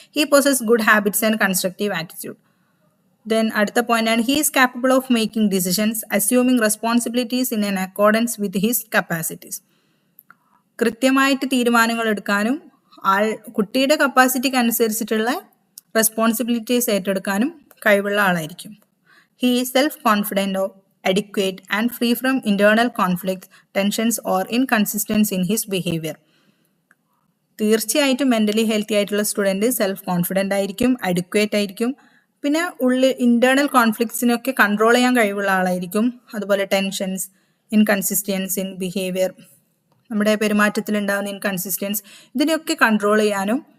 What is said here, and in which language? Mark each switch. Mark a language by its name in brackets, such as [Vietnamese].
[English] He possess good habits and constructive attitude. [Malayalam] Then അടുത്ത പോയിന്റാണ്, [English] He is capable of making decisions assuming responsibilities in an accordance with his capacities. [Malayalam] കൃത്യമായിട്ട് തീരുമാനങ്ങൾ എടുക്കാനും കുട്ടിയുടെ കപ്പാസിറ്റിക്ക് അനുസരിച്ചിട്ടുള്ള responsibilities ഏറ്റെടുക്കാനും കഴിവുള്ള ആളായിരിക്കും. [English] He is self confident, adequate and free from internal conflicts, tensions or inconsistency in his behavior. [Malayalam] തീർച്ചയായിട്ടും mentally healthy ആയിട്ടുള്ള student self confident ആയിരിക്കും, അഡിക്വേറ്റ് ആയിരിക്കും, പിന്നെ ഇൻറ്റേർണൽ കോൺഫ്ലിക്ട്സിനൊക്കെ കൺട്രോൾ ചെയ്യാൻ കഴിവുള്ള ആളായിരിക്കും. അതുപോലെ ടെൻഷൻസ്, [English] inconsistency in behaviour, [Malayalam] നമ്മുടെ പെരുമാറ്റത്തിലുണ്ടാകുന്ന ഇൻകൺസിസ്റ്റൻസ്, ഇതിനെയൊക്കെ കൺട്രോൾ ചെയ്യാനും